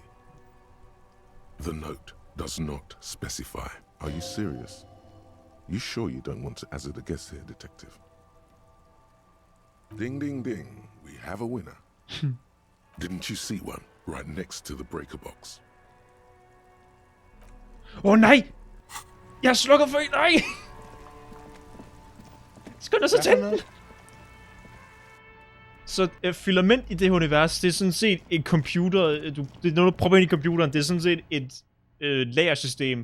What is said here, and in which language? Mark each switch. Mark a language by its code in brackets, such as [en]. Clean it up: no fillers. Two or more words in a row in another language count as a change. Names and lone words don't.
[en] The note does not specify. Are you serious? You sure you don't want to hazard a guess here, detective? Ding, ding, ding. We have a winner. Didn't you see one right next to the breaker box? [da] Nej! Jeg er slukket for... Nej! Skynd dig så tænde. Så filament i det univers, det er sådan set et computer... det er noget, du propper ind i computeren. Det er sådan set et lagersystem.